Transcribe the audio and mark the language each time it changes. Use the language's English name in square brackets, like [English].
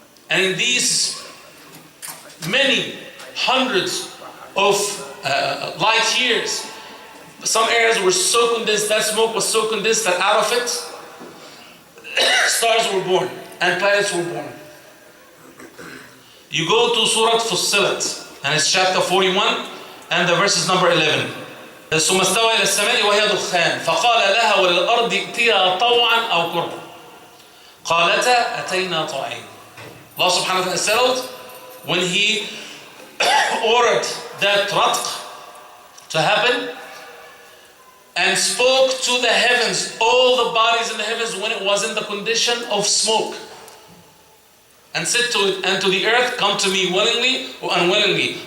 [English] And in these many hundreds of light years, some areas were so condensed, that smoke was so condensed that out of it, stars were born and planets were born. You go to Surah Fussilat, and it's chapter 41 and the verse is number 11. [Arabic] ثم استوى إلى السماء وهي دخان فقال لها وللأرض ائتيا طوعا أو كرها قالتا أتينا طائعين. [English] Allah subhanahu wa ta'ala settled when He ordered that ratq to happen and spoke to the heavens, all the bodies in the heavens when it was in the condition of smoke, and said to it and to the earth, come to me willingly or unwillingly.